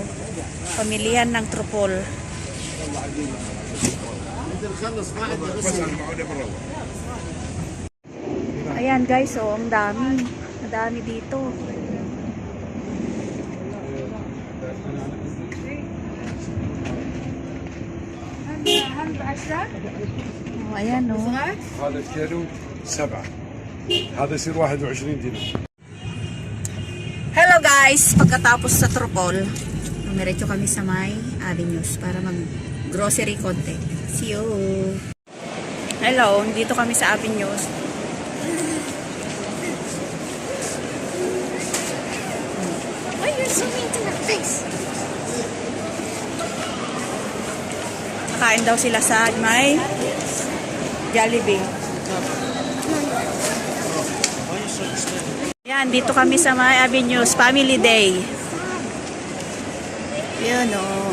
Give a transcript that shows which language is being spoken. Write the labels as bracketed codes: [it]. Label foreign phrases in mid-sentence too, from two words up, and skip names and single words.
[tl] Pamilihan ng trupol. Ayan, guys. Oh, ang dami. Ang dami dito. Oh, ayan, oh. [ar] هذا الكيلو 7 هذا يصير 21 دينار. [en] Hello guys! [tl] Pagkatapos sa trupol, dumiretso kami sa may avenues para mag-grocery konti. [en] See you! Hello! [tl] Dito kami sa avenues. [en] Why are you so mean to my face? [tl] Nakain daw sila sa may Jollibee. Yan, dito kami sa may avenues. Family Day. Yun o.